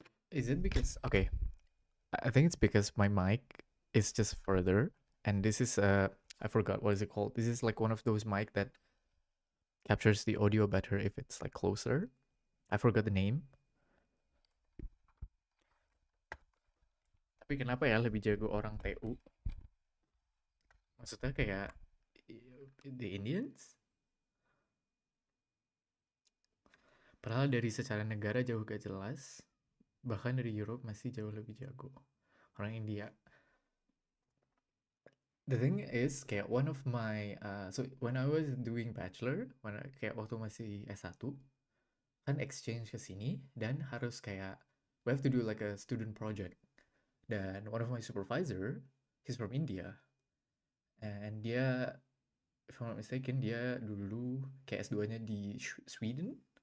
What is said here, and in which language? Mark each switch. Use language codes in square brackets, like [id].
[en] Is it because okay? I think it's because my mic is just further, and this is I forgot what is it called. This is like one of those mic that captures the audio better if it's like closer. I forgot the name. [id] Tapi kenapa ya lebih jago orang TU? Maksudnya kayak [en] the Indians? [id] Padahal dari secara negara jauh gak jelas. Bahkan dari Europe masih jauh lebih jago. Orang India. [en] The thing is, kayak one of my, so when I was doing bachelor, [id] kayak waktu masih S1, kan exchange ke sini, dan harus kayak, [en] we have to do like a student project. Dan one of my supervisor, he's from India. And dia, if I'm not mistaken, [id] dia dulu kayak S2-nya di Sweden.